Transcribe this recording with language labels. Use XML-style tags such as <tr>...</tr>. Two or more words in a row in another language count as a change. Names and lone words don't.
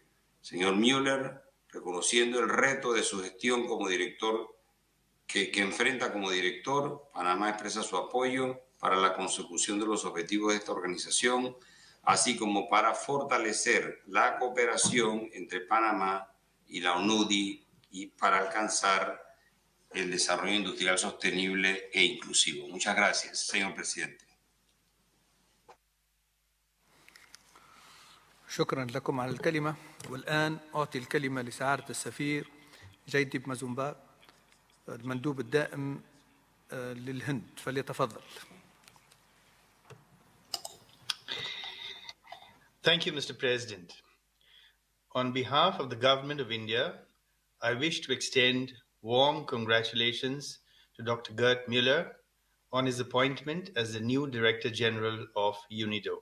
<es>Señor Müller, reconociendo el reto de su gestión como director que enfrenta como director, Panamá expresa su apoyo para la consecución de los objetivos de esta organización, así como para fortalecer la cooperación entre Panamá y la UNUDI y para alcanzar el desarrollo industrial sostenible e inclusivo. Muchas gracias, señor presidente.</es> <ar>شكرا لكم على الكلمة. والآن أعطي الكلمة لسعادة السفير جيديب مازومبا المندوب الدائم للهند، فليتفضل.</ar> <en>Thank you, Mr. President. On behalf of the Government of India, I wish to extend warm congratulations to Dr. Gert Müller on his appointment as the new Director General of UNIDO.</en>